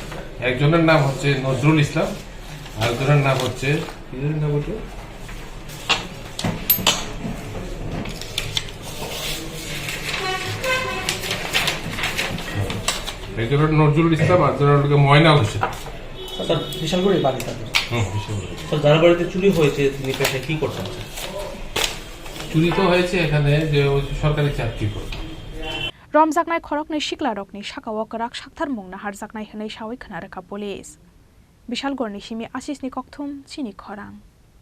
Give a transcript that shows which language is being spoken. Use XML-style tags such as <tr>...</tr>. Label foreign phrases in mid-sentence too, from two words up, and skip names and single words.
<bn>একজনের নাম হচ্ছে নজরুল ইসলাম আরেকজনের নাম হচ্ছে একজনের নজরুল ইসলাম আরেকজনের ময়না হোসেন স্যার বিশালগড়ে বাড়ি তাদের স্যার যার বাড়িতে চুরি হয়েছে তিনি পেশায় কি করতেন চুরি তো হয়েছে এখানে যে সরকারি চাকরি করে</bn> <trp>Romjaknai Khoroknui Siklarokni Shakawakarak Saktharmung na Harjaknai Hne Shawai Khanarka police Bishalgar ni Simi Asisni Kokthum Chini Khorang</trp>